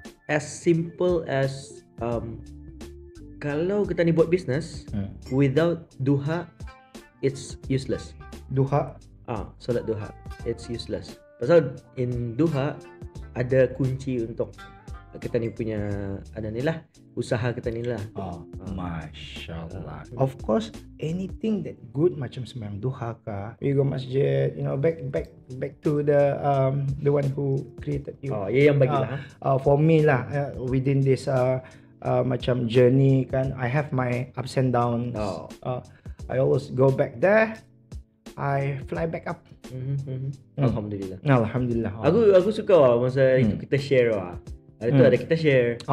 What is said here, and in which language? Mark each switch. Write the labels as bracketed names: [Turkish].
[English] As simple as [Malay] kalau kita ni buat [English] business without duha, it's useless. [Malay] Duha? Solat duha, [English] it's useless. [Malay] Pasal in duha ada kunci untuk kita ni punya usaha kita ni lah. Masya-Allah. [English] Of course, anything that good [Malay] macam sembahyang duha ka, [English] we go masjid, back to the one who created you. [Malay] Yang bagilah. [English] For me lah, within this macam journey kan, I have my ups and downs. I always go back there, I fly back up. [Arabic] Alhamdulillah. [Malay] Aku suka masa itu kita share Ada tu ada kita share.